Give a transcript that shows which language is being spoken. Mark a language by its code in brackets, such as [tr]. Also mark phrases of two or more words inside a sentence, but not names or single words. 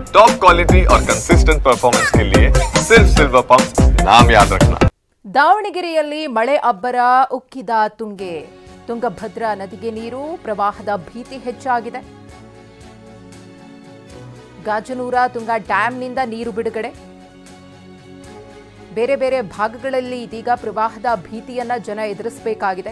[en] top quality [hi] और [en] consistent performance [hi] के लिए सिर्फ सिल्वर पंप नाम याद रखना। [kn] ದಾವಣಗೆರೆಯಲ್ಲಿ ಮಳೆ ಅಬ್ಬರ ಉಕ್ಕಿದ ತುಂಗೆ. ತುಂಗಭದ್ರಾ ನದಿಗೆ ನೀರು, ಪ್ರವಾಹದ ಭೀತಿ ಹೆಚ್ಚಾಗಿದೆ. ಗಾಜನೂರ ತುಂಗಾ ಡ್ಯಾಂನಿಂದ ನೀರು ಬಿಡುಗಡೆ. ಬೇರೆ ಬೇರೆ ಭಾಗಗಳಲ್ಲಿ ಇದೀಗ ಪ್ರವಾಹದ ಭೀತಿಯನ್ನ ಜನ ಎದುರಿಸಬೇಕಾಗಿದೆ.